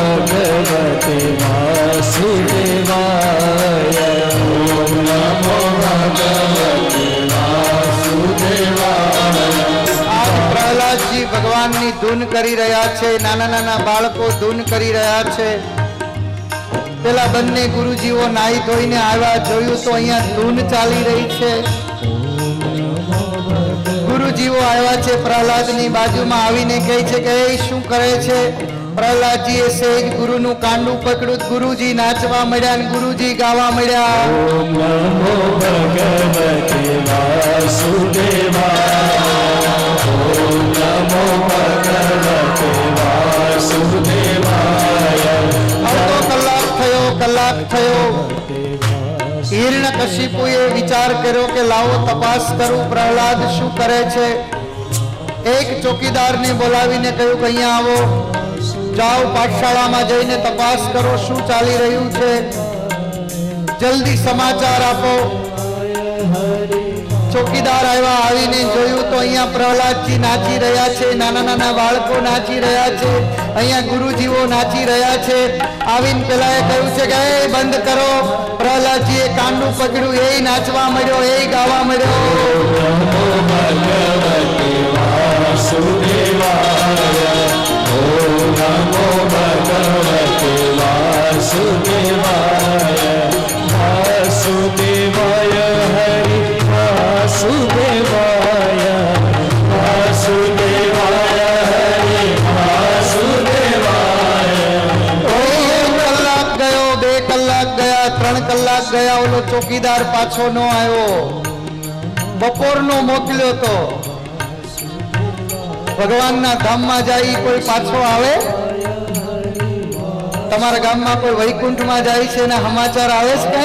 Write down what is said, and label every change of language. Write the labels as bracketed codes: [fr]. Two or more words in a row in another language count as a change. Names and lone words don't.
[sa] भगवते वासुदेवाय ओम नमो भगवते वासुदेवाय। [gu] આજ પ્રહલાદજી ભગવાનની ધૂન કરી રહ્યા છે, નાના નાના બાળકો ધૂન કરી રહ્યા છે। પેલા બંને ગુરુજીઓ નાઈ ધોઈને આવ્યા, જોયું તો અહીંયા ધૂન ચાલી રહી છે। ગુરુજીઓ આવ્યા છે, પ્રહલાદની બાજુમાં આવીને કહે છે કે એ શું કરે છે? પ્રહલાદજીએ સેજ ગુરુનું કાંડું પકડ્યું, ગુરુજી નાચવા મળ્યા અને ગુરુજી ગાવા મળ્યા। [sa] ओम नमो भगवते वासुदेवाय ओम नमो भगवते वासुदेवाय। [gu] અડધો કલાક થયો। હિરણ્યકશિપુએ વિચાર કર્યો કે લાવો તપાસ કરું પ્રહલાદ શું કરે છે। એક ચોકીદારને બોલાવીને કહ્યું કે અહીંયા આવો, જાઓ પાઠશાળામાં જઈને તપાસ કરો શું ચાલી રહ્યું છે, જલ્દી સમાચાર આપો। ચોકીદાર આવ્યા, આવીને જોયું તો અહીંયા પ્રહલાદજી નાચી રહ્યા છે, નાના નાના બાળકો નાચી રહ્યા છે, અહીંયા ગુરુજીઓ નાચી રહ્યા છે। આવીને પેલા એ કહ્યું છે કે એ બંધ કરો। પ્રહલાદજીએ કાંડું પકડ્યું, એ નાચવા મળ્યો, એ ગાવા મળ્યો। [sa] नमो भगवते वासुदेवाय ओम नमो भगवते वासुदेवाय वासुदेवाय हरि वासुदेवाय वासुदेवाय हरि वासुदेवाय। [gu] કલાક ગયો, 2 કલાક ગયા, 3 કલાક ગયા, ઓલો ચોકીદાર પાછો ન આવ્યો। બપોરનો મોકલ્યો તો ભગવાનના ધામમાં જાય કોઈ પાછો આવે? તમારા ગામમાં કોઈ વૈકુંઠમાં જાય છે ને સમાચાર આવે છે?